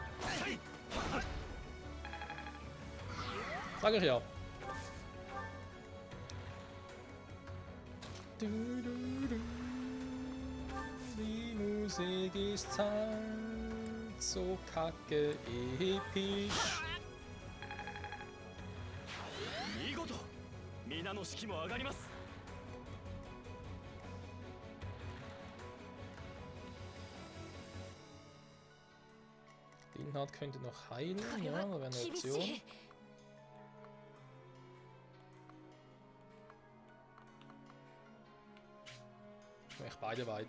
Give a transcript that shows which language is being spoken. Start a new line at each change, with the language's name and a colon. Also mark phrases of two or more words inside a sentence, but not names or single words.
German: Sag ich ja. Die Musik ist halt so kacke episch.
Japanese: 見事皆の士気も上がります。
German: Linhard könnte noch heilen, ja, da wäre eine Option. Echt beide weit.